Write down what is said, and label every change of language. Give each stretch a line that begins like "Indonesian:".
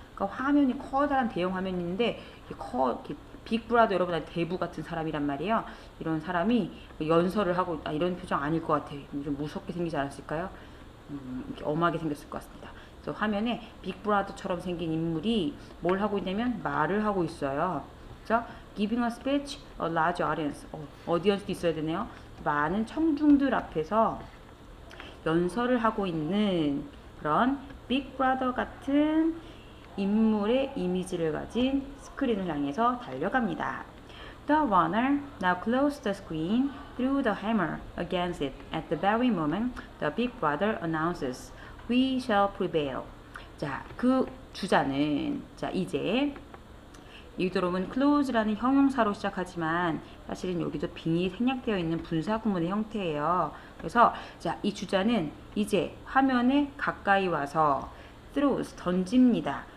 Korean: 그러니까 화면이 커다란 대형 화면인데 빅 브라더 여러분한테 대부 같은 사람이란 말이에요. 이런 사람이 연설을 하고 있다, 이런 표정 아닐 것 같아요. 좀 무섭게 생기지 않았을까요? 이렇게 엄하게 생겼을 것 같습니다. 그래서 화면에 빅 브라더처럼 생긴 인물이 뭘 하고 있냐면 말을 하고 있어요. 그죠?
English: Giving a speech, a large audience.
Korean: 어디언스도 있어야 되네요. 많은 청중들 앞에서 연설을 하고 있는 그런 빅 브라더 같은 인물의 이미지를 가진 스크린을 향해서 달려갑니다.
English: The runner now closed the screen, threw the hammer against it. At the very moment, the big brother announces, "We shall prevail."
Korean: 자, 그 주자는, 자, 이제 여기도 여러분 close라는 형용사로 시작하지만 사실은 여기도 빙이 생략되어 있는 분사 구문의 형태예요. 그래서 자, 이 주자는 이제 화면에 가까이 와서 throws 던집니다.